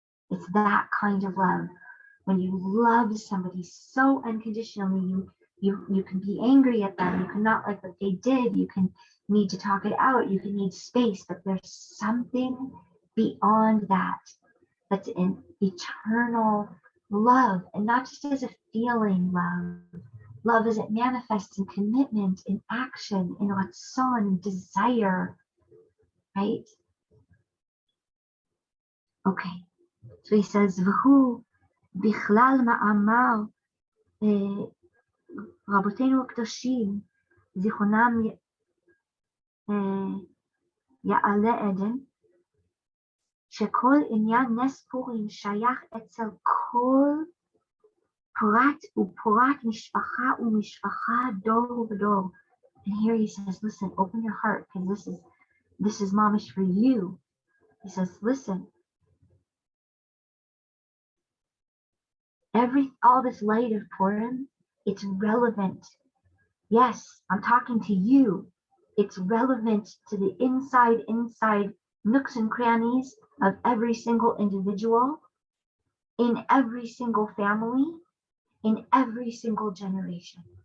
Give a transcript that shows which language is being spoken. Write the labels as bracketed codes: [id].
[en] It's that kind of love. When you love somebody so unconditionally, you can be angry at them, you cannot like what they did, you can need to talk it out, you can need space, but there's something beyond that that's an eternal love, and not just as a feeling love as it manifests in commitment, in action, in ratzon, in desire, right? Okay, so he says, [he] V'hu bichlal ma'amar רבותינו הקדושים, זיכרונם יעלה עדן, שכל עניין נס פורים שייך אצל כל פרט ופרט, משפחה ומשפחה, דור ודור. [en] And here he says, listen, open your heart, because this is mamish for you. He says, listen, all this light of Purim, it's relevant. Yes, I'm talking to you. It's relevant to the inside nooks and crannies of every single individual, in every single family, in every single generation.